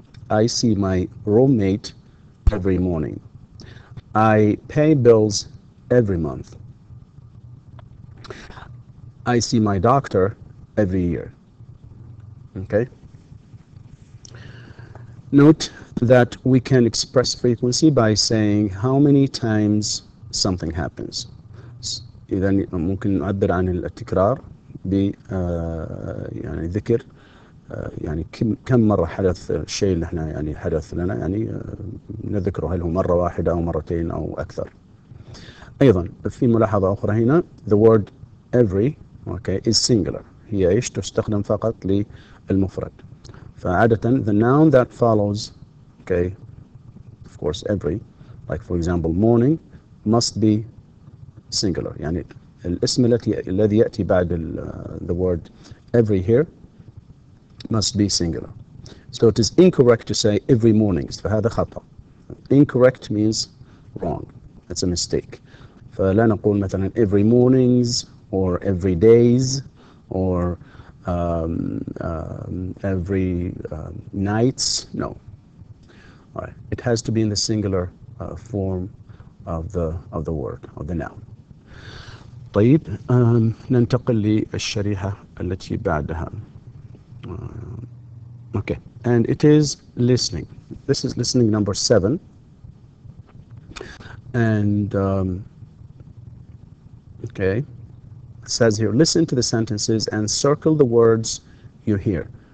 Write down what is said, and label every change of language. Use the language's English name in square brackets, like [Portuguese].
[English] I see my roommate every morning. I pay bills every month. I see my doctor every year. Okay. Note that we can express frequency by saying how many times something happens. [Arabic] إذا ممكن نعبر عن التكرار ب يعني ذكر يعني كم مرة حدث الشيء اللي احنا يعني حدث لنا، يعني نذكره هل هو مرة واحدة أو مرتين أو أكثر. أيضا في ملاحظة أخرى هنا، [English] the word every okay is singular. [Arabic] هي إيش؟ تستخدم فقط للمفرد. فعادة [English] the noun that follows, okay, of course every, like for example morning, must be singular. [Arabic] يعني الاسم الذي يأتي بعد [English] the word every here must be singular. So it is incorrect to say every mornings. [Arabic] فهذا خطأ. [English] Incorrect means wrong. It's a mistake. [Arabic] فلا نقول مثلا [English] every mornings or every days or every nights. No. All right. It has to be in the singular form of the word, of the noun. [Arabic] طيب، ننتقل للشريحة التي بعدها. [English] Okay, and it is listening. This is listening number 7, and okay. It says here, listen to the sentences and circle the words you hear.